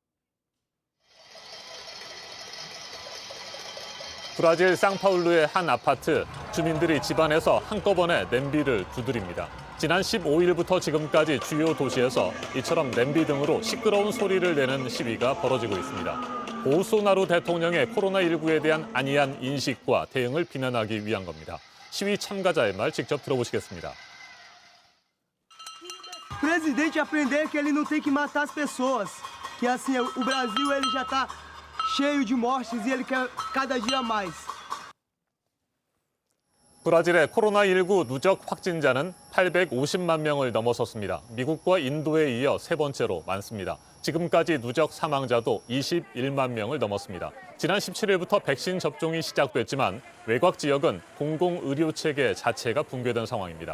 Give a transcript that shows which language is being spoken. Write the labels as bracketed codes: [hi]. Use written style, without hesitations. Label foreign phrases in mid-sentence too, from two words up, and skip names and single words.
[ko] 브라질 상파울루의 한 아파트, 주민들이 집안에서 한꺼번에 냄비를 두드립니다. 지난 15일부터 지금까지 주요 도시에서 이처럼 냄비 등으로 시끄러운 소리를 내는 시위가 벌어지고 있습니다. 보소나루 대통령의 코로나19에 대한 안이한 인식과 대응을 비난하기 위한 겁니다. 시위 참가자의 말 직접 들어보시겠습니다. [pt] O presidente aprender que ele não tem que matar as pessoas, que assim o Brasil ele já está cheio de mortes e ele quer cada dia mais. [ko] 브라질의 코로나19 누적 확진자는 850만 명을 넘어섰습니다. 미국과 인도에 이어 세 번째로 많습니다. 지금까지 누적 사망자도 21만 명을 넘었습니다. 지난 17일부터 백신 접종이 시작됐지만 외곽 지역은 공공의료체계 자체가 붕괴된 상황입니다.